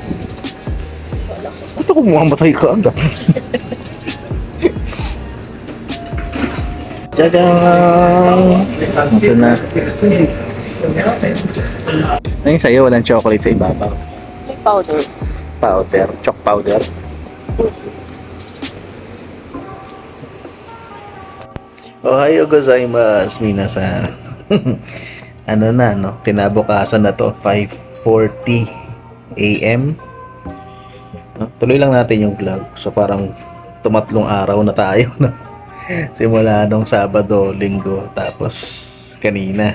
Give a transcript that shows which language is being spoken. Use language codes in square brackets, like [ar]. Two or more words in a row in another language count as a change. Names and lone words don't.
[tl] Ito kung mamamatay ka agad. Tadang! Ito na. Ano yung sa'yo? Walang chocolate sa ibabaw. May powder. [en] Powder. Choc powder. [ja] おはようございます、みなさん. [tl] Ano na, no? Kinabukasan na to, 5:40 AM. No? Tuloy lang natin yung vlog. So parang tumatlong araw na tayo, no? Simula nung Sabado, Linggo, tapos kanina.